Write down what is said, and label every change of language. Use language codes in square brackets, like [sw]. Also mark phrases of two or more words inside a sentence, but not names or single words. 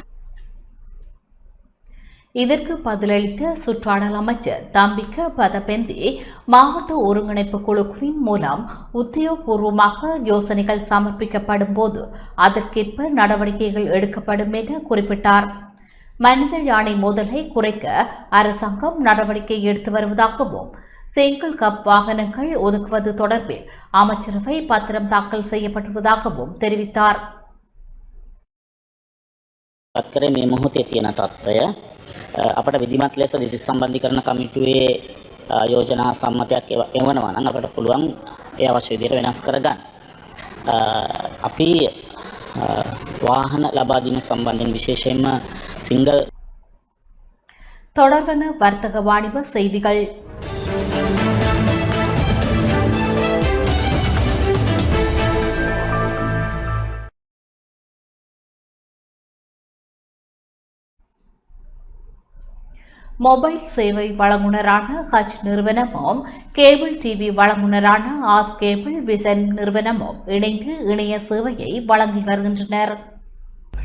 [ta] இதற்கு பதிலளித்த சுற்றாடல் அமைச்சர் தம்பிக்க பதபெந்தி, மாவட்ட ஒருங்கிணைப்பு குழுவின் மூலம் உத்தியோகபூர்வமாக யோசனைகள் சமர்ப்பிக்கப்படும் போது அதற்கேற்ப நடவடிக்கைகள் எடுக்கப்படும் என குறிப்பிட்டார். மனித யானை மோதலை குறைக்க அரசாங்கம் நடவடிக்கை எடுத்து வருவதாகவும், சிங்கிள் கப் வாகனங்கள் ஒதுக்குவது தொடர்பில் அமைச்சரவை பத்திரம் தாக்கல் செய்யப்பட்டுள்ளதாகவும் தெரிவித்தார். [si] පත්කරේ මේ මොහොතේ තියෙන තත්ත්වය අපට විධිමත් ලෙස දිස්ත්‍රික් සම්බන්ධීකරණ කමිටුවේ යෝජනා සම්මතයක් එවනවා නම් අපට පුළුවන් ඒ අවශ්‍ය විදිහට වෙනස් කරගන්න. අපි වාහන ලබා දීම සම්බන්ධයෙන් විශේෂයෙන්ම සිංගල් [ta] தொடர்பான வர்த்தக வாணிப செய்திகள். மொபைல் சேவை வழங்குனரான ஹச் நிறுவனமும் கேபிள் டிவி வழங்குனரான ஆஸ் கேபிள் விசன் நிறுவனமும் இணைந்து இணைய சேவையை வழங்கி வருகின்றனர்.